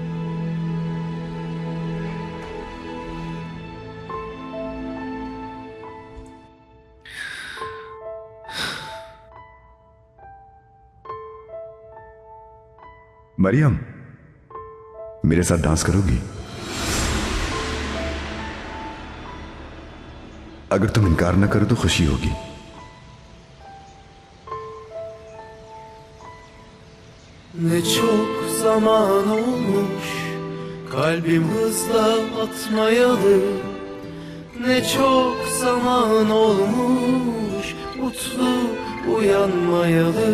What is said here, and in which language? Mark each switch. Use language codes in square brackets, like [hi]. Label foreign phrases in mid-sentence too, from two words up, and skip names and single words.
[hi] मरियम, मेरे साथ डांस करोगी? अगर तुम इनकार ना करो तो खुशी होगी। [tr] Ne çok zaman olmuş kalbim hızla atmayalı. Ne çok zaman olmuş mutlu uyanmayalı.